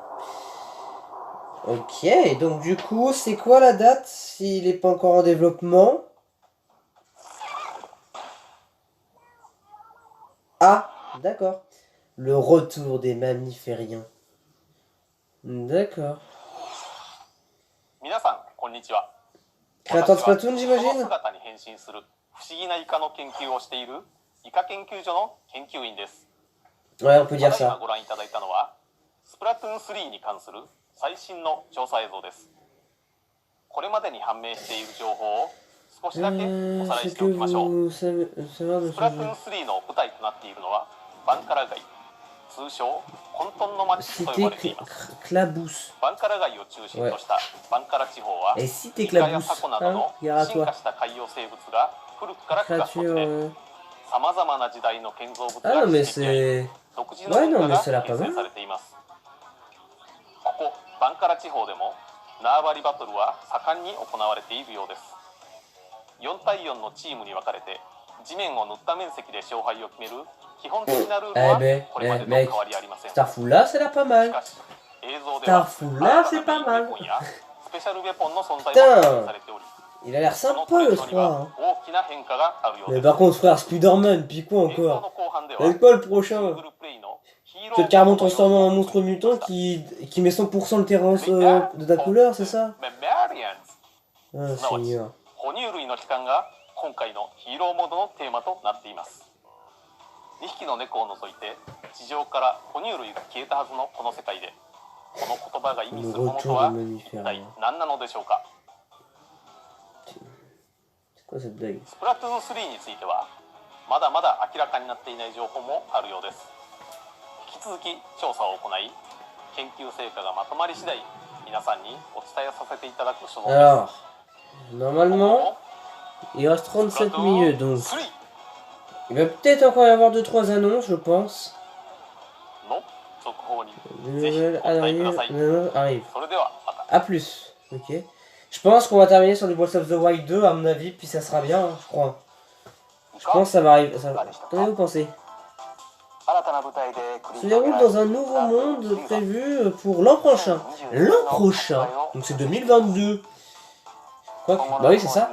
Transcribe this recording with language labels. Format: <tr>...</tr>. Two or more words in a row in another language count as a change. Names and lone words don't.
<fr>Ok, donc du coup, c'est quoi la date s'il n'est pas encore en développement? Ah, d'accord. Le retour des mammifériens. D'accord.</fr> <ja>皆さんこんにちは。</ja> <fr>Créateur de</fr> <ja>私は</ja> <fr>Splatoon,</fr> <ja>その</ja> <fr>j'imagine?</fr> <ja>姿に変身する不思議なイカの研究をしているイカ研究所の研究員です。</ja> <fr>Ouais, on peut</fr> <ja>た</ja> <fr>dire</fr> <ja>だいま</ja> <fr>ça.</fr> <ja>ご覧いただいたのはスプラトゥーン3に関する最新の調査映像です。これまでに判明している情報を少しだけおさらいし</ja> <fr>Ce</fr> <ja>ておきましょう。</ja> <fr>vous savez de</fr> <ja>ス</ja> <fr>ce</fr> <ja>プラトゥー</ja> <fr>jeu.</fr> <ja>ン3の舞台となっているのはバンカラ街、通称混沌の街と呼</ja> <fr>Cité</fr> <ja>ばれています。</ja> <fr>Clabousse.</fr> <ja>バンカラ街を中心としたバンカラ地方は</ja> <fr>Et Cité</fr> <ja>イカや</ja> <fr>Clabousse.</fr> <ja>タコなど</ja> <fr>Hein?</fr> <ja>の</ja> <fr>Gare à</fr> <ja>進</ja> <fr>toi.</fr> <ja>化した海洋生物が古くから暮らす土地</ja> <fr>Créature.</fr> <ja>でさまざまな時代の建造物</ja> <fr>Ah</fr> <ja>が</ja> <fr>non, mais</fr> <ja>集積合い</ja> <fr>c'est.</fr> <ja>独自の</ja> <fr>Ouais,</fr> <ja>文</ja> <fr>non,</fr> <ja>化</ja> <fr>mais</fr> <ja>が</ja> <fr>ça a l'air</fr> <ja>形</ja> <fr>pas</fr> <ja>成</ja> <fr>mal.</fr> <ja>されています。ここバンカラ地方でも縄張りバトルは盛んに行われているようです。4対4のチームに分かれて地面を塗った面積で勝敗を決める基本的なルール</ja> <fr>Eh</fr> <ja>は</ja> <fr>ben,</fr> <ja>これまで</ja> <fr>eh,</fr> <ja>と</ja> <fr>mec.</fr> <ja>変わりありません。</ja> <fr>Starful là, ça a l'air pas</fr> <ja>し</ja> <fr>mal.</fr> <ja>かし映像では</ja> <fr>Starful là, c'est pas</fr> <ja>新たなメイン</ja> <fr>mal.</fr> <ja>ウェポンやスペシャルウェポンの存在</ja> <fr>Putain.</fr> <ja>も確認されており</ja> <fr>Il a l'air</fr> <ja>その</ja> <fr>sympa</fr> <ja>トレ</ja> <fr>le</fr> <ja>ンドに</ja> <fr>3.</fr> <ja>は</ja> <fr>Hein.</fr> <ja>大きな変化があるよう</ja> <fr>Mais</fr> <ja>です</ja> <fr>par contre, frère, Spider-Man, puis quoi</fr> <ja>映像の</ja> <fr>encore?</fr> <ja>後半では</ja> <fr>C'est quoi le</fr> <ja>シン</ja> <fr>prochain?</fr> <ja>グルプレイのヒーロー</ja> <fr>Peut-être carrément</fr> <ja>モードの</ja> <fr>transformé en</fr> <ja>様子を</ja> <fr>monstre</fr> <ja>見てみま</ja> <fr>mutant</fr> <ja>した</ja> <fr>qui met 100% le terrain de ta couleur, c'est ça?</fr> <ja>メリアンズ</ja> <fr>Ah,</fr> <ja>すなわち</ja> <fr>Seigneur.</fr> <ja>哺乳類の帰還が今回のヒーローモードのテーマとなっています。2匹の猫を除いて地上から哺乳類が消えたはずのこの世界でこの言葉が意味するものとは一体何なのでしょうか。</ja> <fr>C'est quoi cette blague?</fr> <ja>スプラトゥーン3についてはまだまだ明らかになっていない情報もあるようです。引き続き調査を行い研究成果がまとまり次第皆さんにお伝えさせていただく所存です。</ja> <fr>Alors, normalement, il reste 37 minutes, donc</fr> <ja>3</ja> <fr>il va peut-être encore y avoir 2-3 annonces, je pense.</fr> <ja>の続報に</ja> <fr>Des</fr> <ja>ぜひ</ja> <fr>nouvelles</fr> <ja>ご期待ください。</ja> <fr>arrivent.</fr> <ja>それではまた。</ja> <fr>A plus. Ok. Je pense qu'on va terminer sur du Breath of the Wild 2, à mon avis, puis ça sera bien, hein, je crois. Je pense que ça va arriver. Ça... Qu'en avez-vous pensé? Se déroule dans un nouveau monde prévu pour l'an prochain. L'an prochain, donc c'est 2022. Quoi que... Bah oui, c'est ça.</fr>